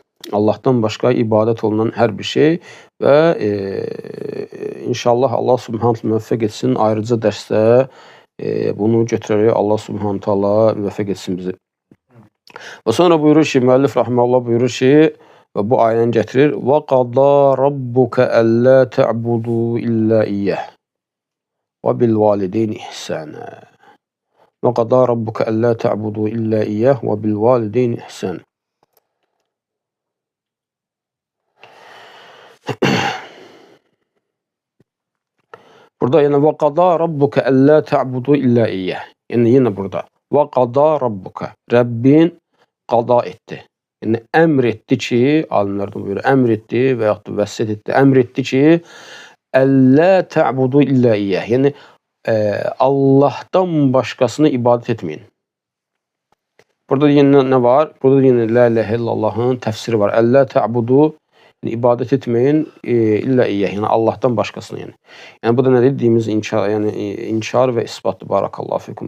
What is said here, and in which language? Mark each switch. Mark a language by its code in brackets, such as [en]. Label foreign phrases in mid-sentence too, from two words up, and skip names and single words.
[az] Allahdan başqa ibadət olunan hər bir şey və inşallah [ar] الله سبحانه تعالى [az] müvəffəq etsin. Ayrıca dərsdə bunu götürərək [ar] الله سبحانه تعالى [az] müvəffəq etsin bizi. Və sonra buyurur ki, müəllif rahimehullah buyurur ki, və bu ayəni gətirir: [ar] "وقضى ربك ألا تعبدوا إلا إياه وبالوالدين إحسانا." وقضى ربك ألا تعبدوا إلا إياه وبالوالدين إحسانا. [az] Burada yəni [ar] وقضى ربك ألا تعبدوا إلا إياه. [az] Yəni yenə burada [ar] وقضى ربك. [az] Rəbbin qada etdi. Yəni əmr etdi ki, alimlər də buyurur, əmr etdi və yaxud da vəsiyyət etdi. Əmr etdi ki, [ar] ألا تعبدوا إلا إياه. [az] Yəni Allahdan başqasına ibadət etməyin. Burada yenə nə var? Burada yenə [ar] لا إله إلا الله [az] təfsiri var. [ar] ألا تعبدوا, [az] yəni ibadət etməyin [ar] إلا إياه, [az] yəni Allahdan başqasına yəni. Yəni bu da nə dediyimiz inkar, yəni inkar və isbatdır, [ar] بارك الله فيكم.